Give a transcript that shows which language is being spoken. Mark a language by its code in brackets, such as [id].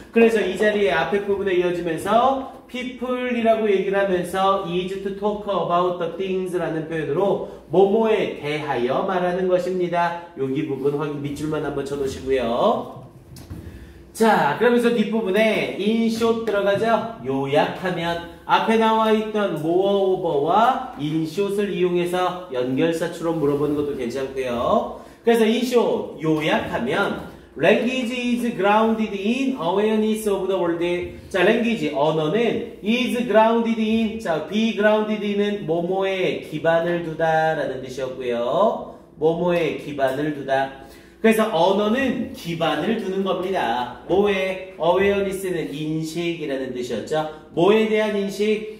[ko] 그래서 이 자리에 앞에 부분에 이어지면서 people이라고 얘기를 하면서 [en] is to talk about the things [ko] 라는 표현으로 뭐뭐에 대하여 말하는 것입니다. 여기 부분 밑줄만 한번 쳐놓으시고요. 자, 그러면서 뒷부분에 in short 들어가죠. 요약하면 앞에 나와 있던 moreover와 in short을 이용해서 연결사처럼 물어보는 것도 괜찮고요. 그래서 [en] in short, [ko] 요약하면 [en] language is grounded in awareness of the world. [ko] 자, language, 언어는 [en] is grounded in, [ko] 자, be grounded in은 뭐뭐에 기반을 두다라는 뜻이었고요. 뭐뭐에 기반을 두다. 그래서 언어는 기반을 두는 겁니다. 뭐에? awareness는 인식이라는 뜻이었죠. 뭐에 대한 인식?